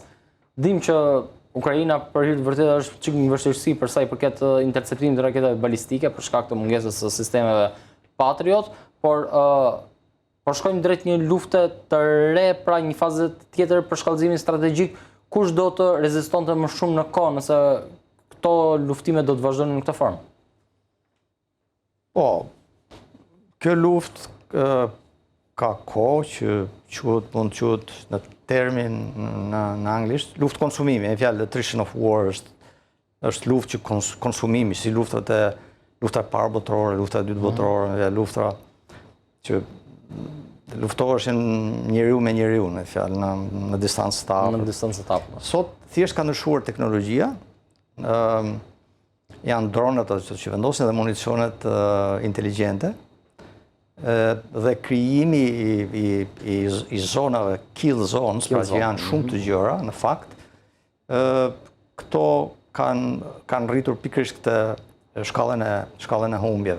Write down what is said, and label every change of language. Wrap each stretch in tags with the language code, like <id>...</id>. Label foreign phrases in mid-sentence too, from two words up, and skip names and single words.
<sq>Dim që Ukraina për hir të vërtetë është çik një vështirësi për sa i përket interceptimit të raketave balistike për shkak të mungesës së sistemeve Patriot, por shkojmë drejt një lufte të re, pra një faze tjetër për shkallëzimin strategjik, kush do të rezistonte më shumë në kohë nëse këto luftime do të vazhdonin në këtë formë? Po, kjo luftë ka kohë që mund të quhet në termin në anglisht, luftë konsumimi, e fjalë</sq> <en>attrition of war</en> <sq>është luftë që konsumimi, si lufta e parë botërore, lufta e dytë botërore, lufta që luftoheshin njeriu me njeriu, në fjalë në distancë të afërt. Në distancë të afërt. Sot thjesht ka ndryshuar teknologjia, janë dronët që vendosin dhe municionet inteligjente, dhe krijimi i zonave</sq> <en>kill zones,</en> <sq>pra që janë shumë të gjëra, në fakt, këto kanë rritur pikërisht këtë shkallën e humbjeve.</sq>